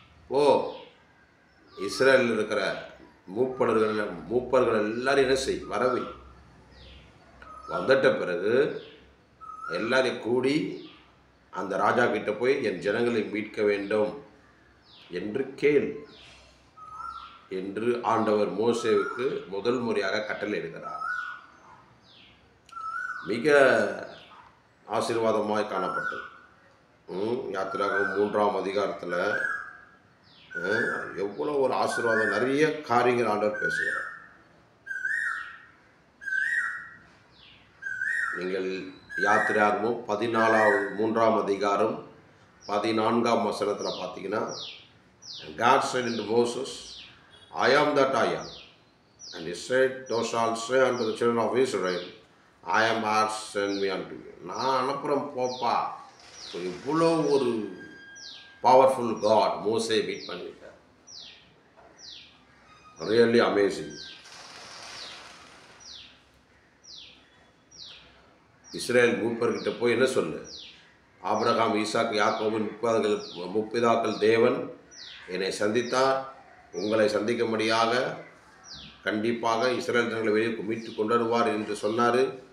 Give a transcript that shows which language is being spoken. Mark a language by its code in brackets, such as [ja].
[ta] ஓ இஸ்ரேலில் இருக்கிற மூப்பர்கள் எல்லாரும் என்ன செய், வரவை வந்துட்ட பிறகு எல்லாரையும் கூடி அந்த ராஜா கிட்ட போய் என் ஜனங்களை மீட்க வேண்டும் என்று கேள் என்று ஆண்டவர் மோசேவுக்கு முதல் முறையாக கட்டளையிடுகிறார். மிக ஆசீர்வாதமாய் காணப்பட்டது. யாத்திராகமம் 3ஆம் அதிகாரத்தில் எவ்வளோ ஒரு ஆசீர்வாதம், நிறைய காரியங்கள் ஆண்டவர் பேசுகிறார். நீங்கள் யாத்திராகமம் 3ஆம் அதிகாரம் 14ஆம் வசனத்தில் பார்த்தீங்கன்னா, [en] God said unto Moses, I am that I am. And he said, thou shalt say unto the children of Israel, I am has sent me unto you. [ta] நான் அனுப்புகிறேன் போப்பா. இவ்வளோ ஒரு பவர்ஃபுல் காட் மோசே மீட் பண்ணிட்டார். [en] Really amazing. [ta] இஸ்ரேல் மூப்பர்கிட்ட போய் என்ன சொல்லு, ஆபிரகாம், ஈசாக்கு, யாக்கோபின் முற்பிதாக்கள் தேவன் என்னை சந்தித்தார், உங்களை சந்திக்கும்படியாக கண்டிப்பாக இஸ்ரேல் ஜனங்களை வெளியே மீட்டு கொண்டு வருவார் என்று சொன்னார்.